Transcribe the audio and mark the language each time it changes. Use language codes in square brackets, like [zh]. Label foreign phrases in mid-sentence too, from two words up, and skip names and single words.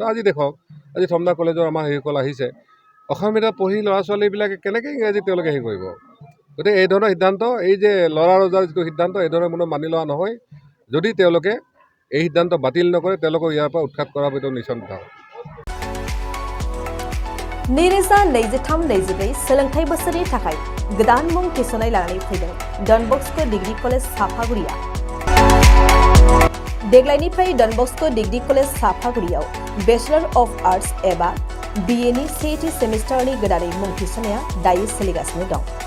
[as] আজি দেখক আজি থমনা কলেজৰ আমাৰ সেইসকল আহিছে, অসমীয়া পঢ়ি ল'ৰা ছোৱালীবিলাকে কেনেকৈ ইংৰাজী তেওঁলোকে হেৰি কৰিব। গতিকে এই ধৰণৰ সিদ্ধান্ত, এই যে ল'ৰা ৰজাৰ যিটো সিদ্ধান্ত এই ধৰণৰ কোনো মানি লোৱা নহয়। যদি তেওঁলোকে এই সিদ্ধান্ত বাতিল নকৰে তেওঁলোকক ইয়াৰ পৰা উৎখাত কৰাৰ ভিতৰত নিশ্চয় কথা। [brx] नैरोजा 23-24 सोलोंथाइ बोसोरनि थाखाय गोदान मुं थिसननाय लानानै फैदों डन बस्क' डिग्री कलेज साफागुरिया। देग्लायनिफ्राय डन बस्क' डिग्री कलेज साफागुरियाव [en] Bachelor of Arts [brx] एबा BA नि सेथि सेमिस्टारनि गोदानै मुं थिसननाया दायो सोलिगासिनो दं।